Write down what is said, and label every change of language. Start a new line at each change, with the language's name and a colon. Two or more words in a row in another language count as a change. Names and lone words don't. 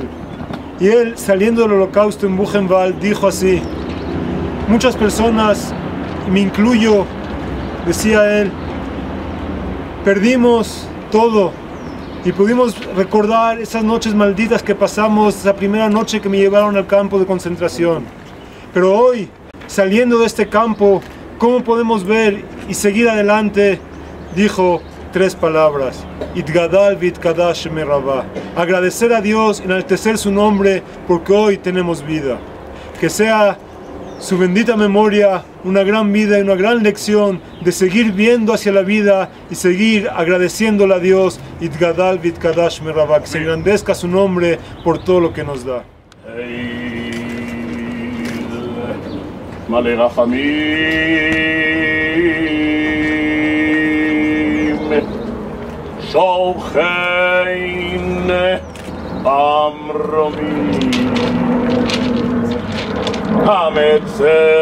Spanish: Y él, saliendo del holocausto en Buchenwald, dijo así: muchas personas, y me incluyo, decía él, perdimos todo y pudimos recordar esas noches malditas que pasamos, esa primera noche que me llevaron al campo de concentración. Pero hoy, saliendo de este campo, ¿cómo podemos ver y seguir adelante? Dijo 3 palabras:
Aramaic: Itgadal v'itkadash merabá.
Spanish: Agradecer a Dios, enaltecer su nombre, porque hoy tenemos vida. Que sea su bendita memoria una gran vida y una gran lección de seguir viendo hacia la vida y seguir agradeciéndole a Dios.
Aramaic: Itgadal v'itkadash merabá.
Spanish: Que se engrandezca su nombre por todo lo que nos da.
Hebrew: מלא רחמים שוכן המרומים המצא